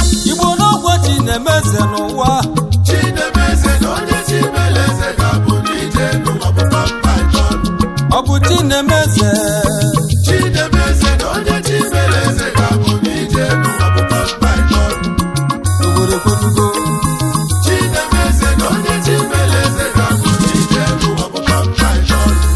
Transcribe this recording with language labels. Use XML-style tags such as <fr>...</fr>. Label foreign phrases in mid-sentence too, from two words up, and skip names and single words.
<ig>Igbo n'ọkwa chi na-eme eze n'ụwa. Chi na-eme eze na onye chi mere eze ga-abụ n'ike n'ụwa bụ</ig> <en>turn by turn.</en> <ig>Ọ bụ chi na-eme eze. Chi na-eme eze na onye chi mere eze ga-abụ n'ike n'ụwa bụ</ig> <en>turn by turn.</en> <ig>Obodo kwelugo. Chi na-eme eze na onye chi mere eze ga-abụ n'ike n'ụwa bụ</ig> <en>turn by turn.</en>